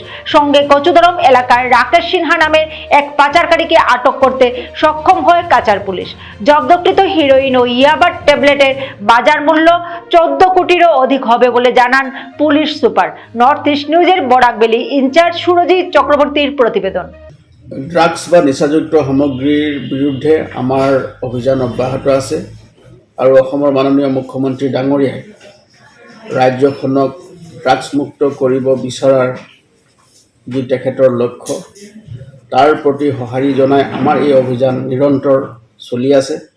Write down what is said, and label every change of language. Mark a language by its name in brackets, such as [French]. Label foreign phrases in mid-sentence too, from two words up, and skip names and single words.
[Bangla] সঙ্গে কচুদরম এলাকার রাকেশ সিনহা নামের এক পাচারকারীকে আটক করতে সক্ষম হয় কাছাড় পুলিশ। জব্দকৃত হিরোইন ও ইয়াবা ট্যাবলেটের বাজার মূল্য 14 কোটিরও অধিক হবে বলে জানান পুলিশ সুপার। নর্থ ইস্ট নিউজের বরাকবেলি ইনচার্জ সুরজিৎ চক্রবর্তীর প্রতিবেদন। [Assamese] ড্ৰাগছ বা নিচাযুক্ত সামগ্ৰীৰ বিৰুদ্ধে আমাৰ অভিযান অব্যাহত আছে আৰু অসমৰ মাননীয় মুখ্যমন্ত্ৰী ডাঙৰীয়াই ৰাজ্যখনক ড্ৰাগছমুক্ত কৰিব বিচৰাৰ যি তেখেতৰ লক্ষ্য তাৰ প্ৰতি সঁহাৰি জনাই আমাৰ এই অভিযান নিৰন্তৰ চলি আছে।